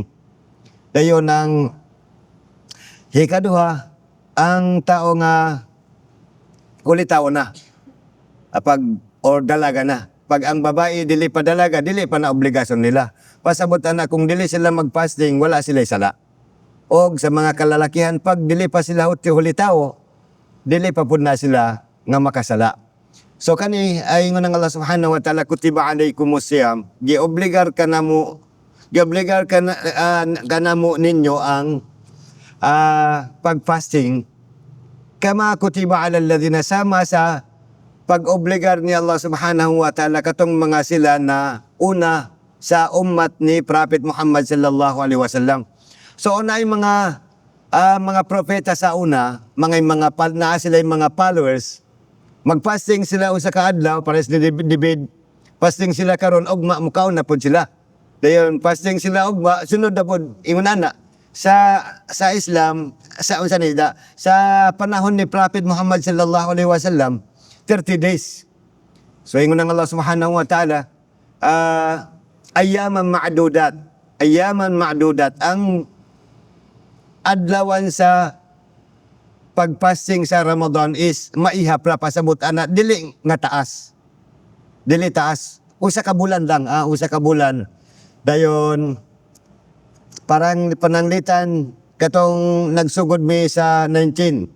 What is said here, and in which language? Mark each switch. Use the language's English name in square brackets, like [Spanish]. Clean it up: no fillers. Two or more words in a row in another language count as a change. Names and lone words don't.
[Cebuano] Dayon ang hikaduha, ang tao nga kulitaw na or dalaga na. Pag ang babae dili pa dalaga, dili pa na obligasyon nila. Pasabot na kung dili sila magfasting, wala sila isala. Og sa mga kalalakihan, pag dili pa sila hulitaw, dili pa pud na sila nga makasala. So kani ay ingon ng Allah [Arabic] سبحانه وتعالى, كتب عليكم الصيام, [Cebuano] giobligar kanamo ninyo ang pag-fasting [Arabic] كما كتب على الذين, [Cebuano] sama sa pag-obligar ni Allah [Arabic] سبحانه وتعالى [Cebuano] katong mga sila na una sa ummat ni Prophet Muhammad [Arabic] صلى الله عليه وسلم. [Cebuano] So unay mga propeta sa una, mga sila yung mga followers, magfasting sila usa ka adlaw pares ni David, fasting sila karon ugma mukaon na pud sila. Dayon fasting sila ugma sunod na pud ingunana sa Islam, sa panahon ni Prophet Muhammad [Arabic] صلى الله عليه وسلم, [Cebuano] 30 days. So ingon ng Allah [Arabic] سبحانه وتعالى أياما معدودات. أياما معدودات. [Cebuano] Ang adlawan sa pagpasting sa Ramadan is maihap ra pasabot ana dili nga taas. Dili taas. Usa ka bulan lang, usa ka bulan. Dayon parang pananglitan katong nagsugod mi sa 19.